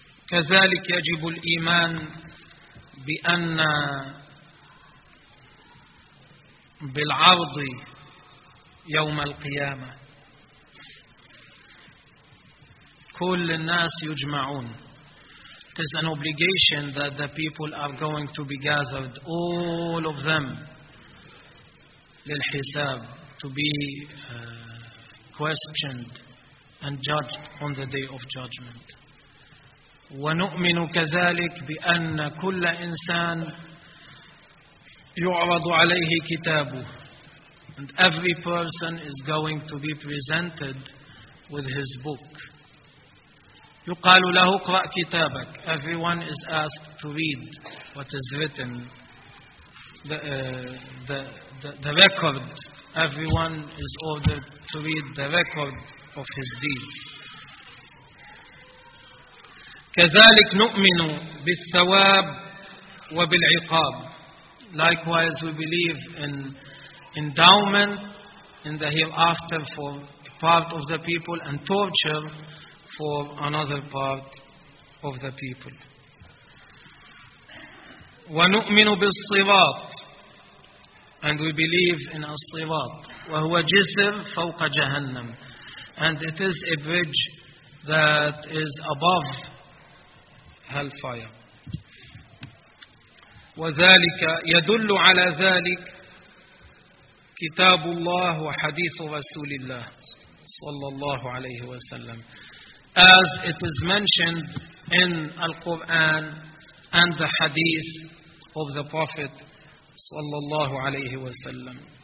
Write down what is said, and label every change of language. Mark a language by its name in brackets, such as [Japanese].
[Arabic] كذلك يجب الإيمان بأن بالعرض يوم القيامة كل الناس يجمعون. [English] It is an obligation that the people are going to be gathered, all of them, للحساب, to be questioned and judged on the day of judgment. [Arabic] ونؤمن كذلك بأن كل إنسان يعرض عليه كتابه. [English] And every person is going to be presented with his book. [Arabic] يقال له اقرأ كتابك. [English] Everyone is asked to read what is written. The record. Everyone is ordered to read the record of his deeds. [Arabic] كذلك نؤمن بالثواب وبالعقاب. [English] Likewise, we believe in endowment in the hereafter for part of the people and torture for another part of the people. [Arabic] ونؤمن بالصراط. [English] And we believe in a صراط. [Arabic] وهو جسر فوق جهنم. [English] And it is a bridge that is above hellfire. [Arabic] وذلك يدل على ذلك كتاب الله وحديث رسول الله صلى الله عليه وسلم. [English] As it is mentioned in Al-Quran and the hadith of the Prophet [Arabic] صلى الله عليه وسلم.